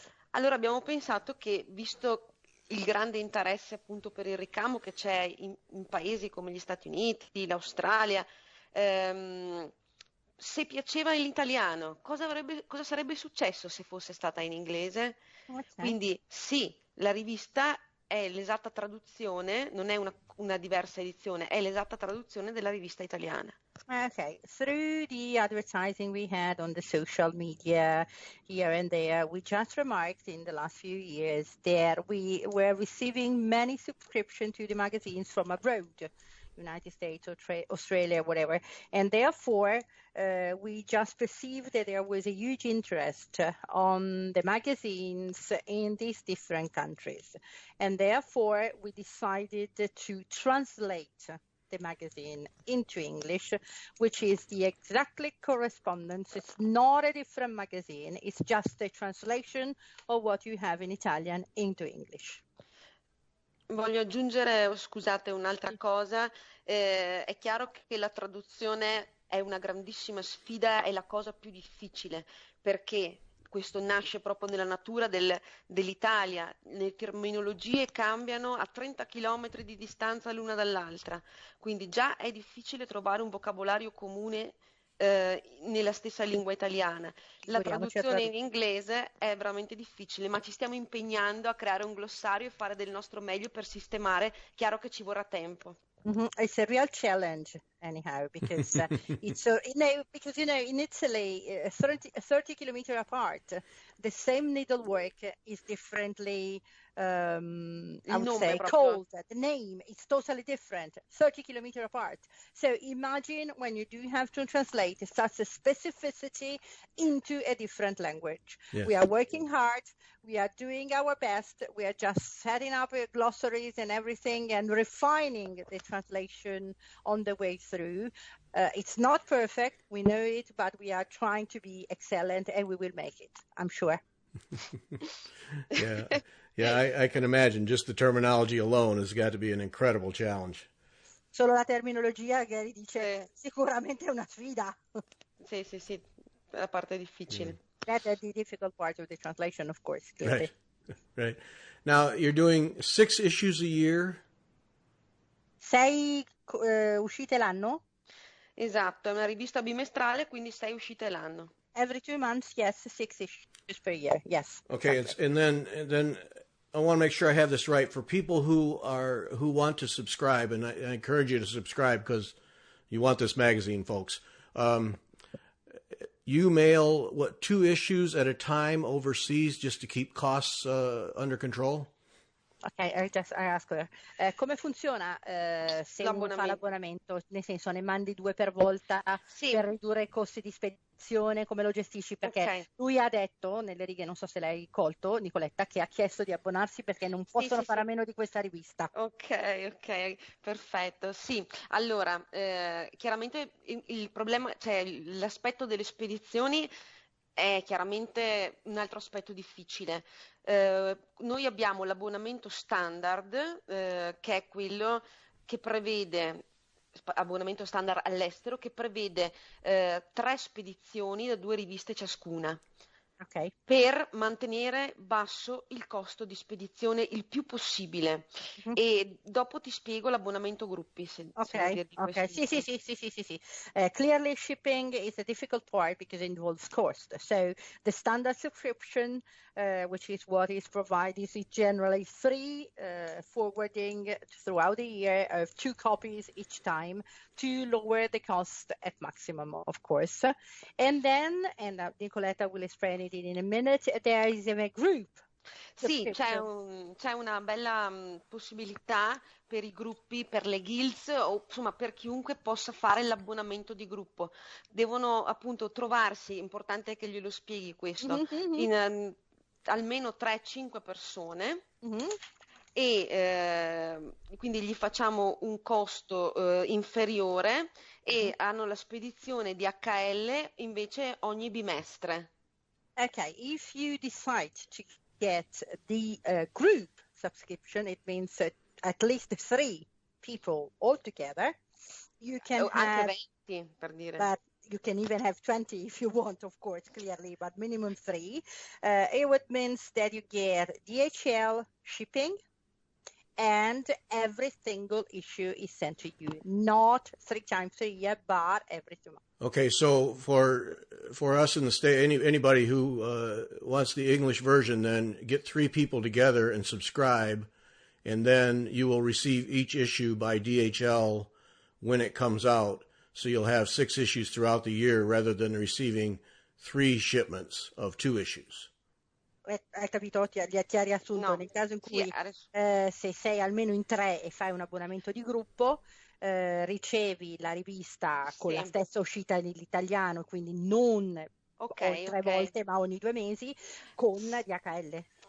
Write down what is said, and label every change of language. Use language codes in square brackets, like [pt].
[it] Allora abbiamo pensato che, visto il grande interesse appunto per il ricamo che c'è in paesi come gli Stati Uniti, l'Australia, se piaceva l'italiano, cosa sarebbe successo se fosse stata in inglese? [en] Okay. [it] Quindi sì, la rivista è l'esatta traduzione, non è una diversa edizione, è l'esatta traduzione della rivista italiana. [en] Okay, through the advertising we had on the social media here and there, we just remarked in the last few years that we were receiving many subscriptions to the magazines from abroad, United States, Australia, whatever, and therefore we just perceived that there was a huge interest on the magazines in these different countries, and therefore we decided to translate the magazine into English, which is the exactly correspondence. It's not a different magazine, it's just a translation of what you have in Italian into English. [it] Voglio aggiungere, scusate, un'altra cosa. È chiaro che la traduzione è una grandissima sfida, è la cosa più difficile, perché questo nasce proprio nella natura dell'Italia, le terminologie cambiano a 30 km di distanza l'una dall'altra, quindi già è difficile trovare un vocabolario comune nella stessa lingua italiana. La traduzione in inglese è veramente difficile, ma ci stiamo impegnando a creare un glossario e fare del nostro meglio per sistemare. Chiaro che ci vorrà tempo. Mm-hmm. [en] It's a real challenge, anyhow, because it's because in Italy, 30 kilometers apart, the same needlework is differently, I would say, called. The name is totally different, 30 kilometers apart. So imagine when you do have to translate such a specificity into a different language. Yes. We are working hard. We are doing our best. We are just setting up glossaries and everything and refining the translation on the way through. It's not perfect, we know it, but we are trying to be excellent and we will make it, I'm sure. Yeah, I can imagine just the terminology alone has got to be an incredible challenge. [it] Solo la terminologia, Gary dice, sicuramente è una sfida. Sì, la parte difficile. [en] That's the difficult part of the translation, of course. Right. Now, you're doing 6 issues a year? [it] 6 uscite l'anno? Esatto, è una rivista bimestrale, quindi 6 uscite l'anno. [en] Every 2 months, yes, 6 issues per year, yes. Okay, exactly. and then I want to make sure I have this right. For people who want to subscribe, and I encourage you to subscribe because you want this magazine, folks. You mail, 2 issues at a time overseas just to keep costs under control? Ok, I ask her. [it] Come funziona se uno fa l'abbonamento? Nel senso, ne mandi 2 per volta per ridurre i costi di spedizione? Come lo gestisci? Perché lui ha detto, nelle righe, non so se l'hai colto, Nicoletta, che ha chiesto di abbonarsi perché non possono fare a meno di questa rivista. Ok, perfetto. Sì, allora, chiaramente il problema, cioè l'aspetto delle spedizioni è chiaramente un altro aspetto difficile. Noi abbiamo l'abbonamento standard, che è quello che prevede, abbonamento standard all'estero, che prevede 3 spedizioni da 2 riviste ciascuna. [en] Okay. [it] Per mantenere basso il costo di spedizione il più possibile. E dopo ti spiego l'abbonamento gruppi. Se Okay. Sì. [en] Clearly shipping is a difficult part because it involves cost. So the standard subscription, which is what is provided, is generally 3 forwarding throughout the year of 2 copies each time to lower the cost at maximum, of course. And then, Nicoletta will explain it in a minute, there is a group. [it] Sì, c'è una bella possibilità per i gruppi, per le guilds o insomma per chiunque possa fare l'abbonamento di gruppo. Devono appunto trovarsi, importante che glielo spieghi questo, in almeno 3-5 persone. E quindi gli facciamo un costo inferiore e hanno la spedizione DHL invece ogni bimestre. [en] Okay, if you decide to get the group subscription, it means at least 3 people all together. You can have [it] anche 20 per dire. [en] But you can even have 20 if you want, of course, clearly, but minimum 3. It means that you get DHL shipping and every single issue is sent to you, not 3 times a year, but every 2 months. Okay, so for us in the state, anybody who wants the English version, then get 3 people together and subscribe, and then you will receive each issue by DHL when it comes out. So you'll have 6 issues throughout the year rather than receiving 3 shipments of 2 issues. [it] Hai capito? Ti ha riassunto. No, nel caso in cui se sei almeno in 3 e fai un abbonamento di gruppo, ricevi la rivista con la stessa uscita nell'italiano, quindi non 3 volte ma ogni 2 mesi con DHL.